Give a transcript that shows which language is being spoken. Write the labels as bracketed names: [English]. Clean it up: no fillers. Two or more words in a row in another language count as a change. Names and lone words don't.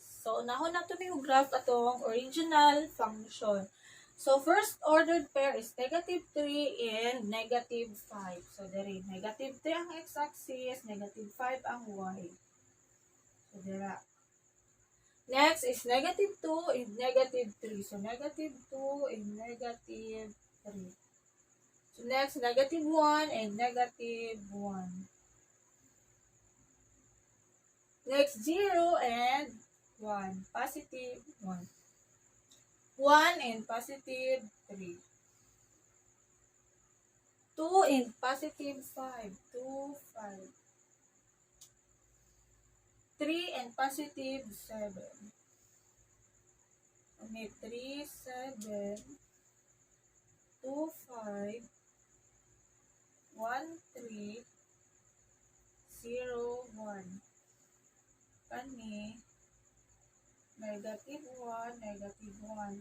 [Cebuano] So, unahon na ito yung graph atong [English] original function. So, first ordered pair is negative 3 and negative 5. [Cebuano] So, dari, negative 3 ang x-axis, negative 5 ang y. So, dira. [English] Next is negative 2 and negative 3. So, negative 2 and negative 3. So, next, negative 1 and negative 1. Next, 0 and 1. Positive 1. 1 and positive 3. 2 and positive 5. 2, 5. 3 and positive 7. Okay, 3, 7. 2, 5. 1, 3. 0, 1. [Cebuano] Kani, [English] negative 1, negative 1.